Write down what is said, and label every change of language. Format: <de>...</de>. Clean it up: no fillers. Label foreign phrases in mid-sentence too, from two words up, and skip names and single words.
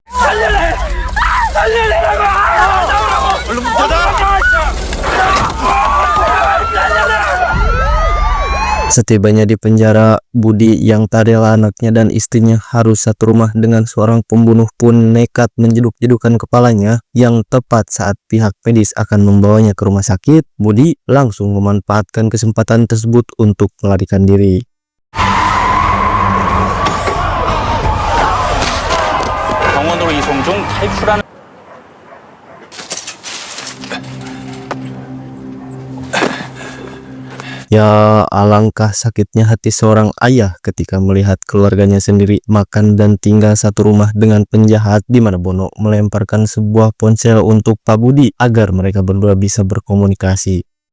<id>Setibanya di penjara, Budi yang tak rela anaknya dan istrinya harus satu rumah dengan seorang pembunuh pun nekat menjeduk-jedukan kepalanya. Yang tepat saat pihak medis akan membawanya ke rumah sakit, Budi langsung memanfaatkan kesempatan tersebut untuk melarikan diri.</id> <ko>병원으로 이송 중 탈출하는.</ko> <id>Ya, alangkah sakitnya hati seorang ayah ketika melihat keluarganya sendiri makan dan tinggal satu rumah dengan penjahat, di mana Bono melemparkan sebuah ponsel untuk Pak Budi agar mereka berdua bisa berkomunikasi.</id>